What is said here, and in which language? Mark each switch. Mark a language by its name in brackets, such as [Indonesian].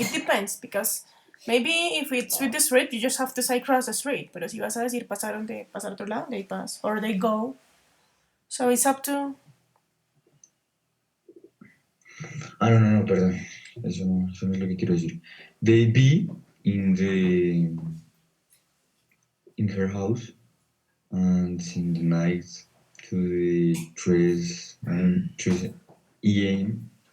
[English] It depends, because maybe if it's with the street, you just have to say cross the street. [Spanish] Pero si vas a decir pasaron de pasar a otro lado, [English] they pass. Or they go. So it's up to. [Spanish] ah, no, perdón. Eso no es lo que quiero decir. [English] They be in her house and in the night to the 3 a.m.